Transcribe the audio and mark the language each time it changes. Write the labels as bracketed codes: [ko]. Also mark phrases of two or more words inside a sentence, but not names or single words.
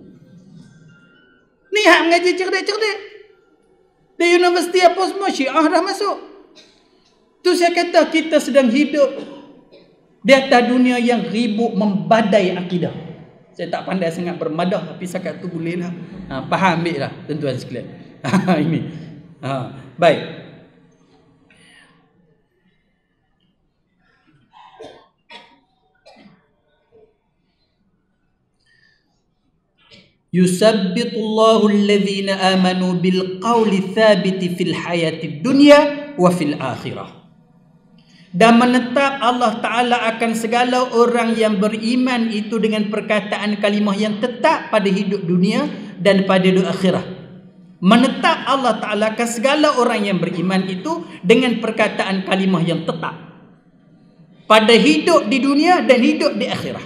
[ms] Ni hak mengaji cerdik-cerdik. Di universiti apa semua Syiah dah masuk. Tu saya kata kita sedang hidup di atas dunia yang ribut membadai akidah. Saya tak pandai sangat bermadah, tapi setakat tu boleh lah. Faham ambil lah tuan-tuan sekalian. Ini. Baik. [ar] يثبت الله الذين آمنوا بالقول الثابت في الحياة الدنيا وفي الآخرة. [ms] Dan menetap Allah Ta'ala akan segala orang yang beriman itu dengan perkataan kalimah yang tetap pada hidup dunia dan pada hidup akhirat. Menetap Allah Ta'ala akan segala orang yang beriman itu dengan perkataan kalimah yang tetap pada hidup di dunia dan hidup di akhirat.